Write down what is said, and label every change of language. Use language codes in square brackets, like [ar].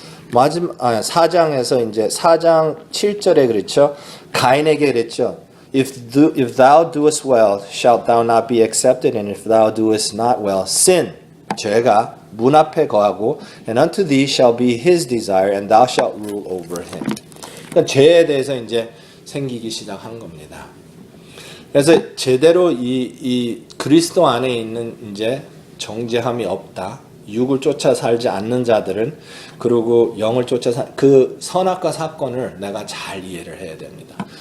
[ko] 4장에서 이제 4장 7절에 그렇죠. 가인에게 그랬죠. [en] If thou doest well, shalt thou not be accepted, and if thou doest not well, sin, [ko] 죄가 문 앞에 거하고, [en] and unto thee shall be his desire, and thou shalt rule over him. [ko] 그러니까 죄에 대해서 이제 생기기 시작한 겁니다. 그래서 제대로 이 그리스도 안에 있는 이제 정죄함이 없다. 육을 쫓아 살지 않는 자들은, 그리고 영을 쫓아 그 선악과 사건을 내가 잘 이해를 해야 됩니다.